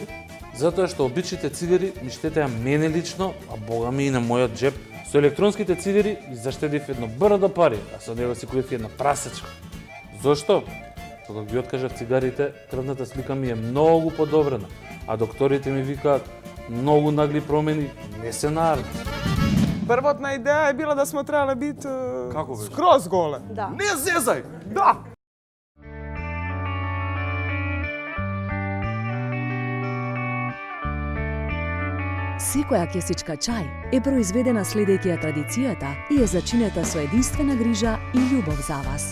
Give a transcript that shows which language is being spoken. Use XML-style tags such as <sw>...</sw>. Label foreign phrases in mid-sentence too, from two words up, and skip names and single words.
<mk>Затоа што обичните цигари ми штетеа мене лично, а бога ми и на мојот джеб. Со електронските цигари ги заштедив едно брдо пари, а со него си купив една прасечка. Зошто? Кога ги откажав цигарите, крвната слика ми е многу подобрена, а докторите ми викаат многу нагли промени не се наредни.</mk> <hr>Prvotna ideja je bila da smo trebali biti Kako već? skroz gole. Da.</hr> <mk>Не зезај!</mk> <hr>Da!</hr> <mk>Секоја кесичка чај е произведена следејќи ја традицијата и е зачинета со единствена грижа и љубов за вас.</mk>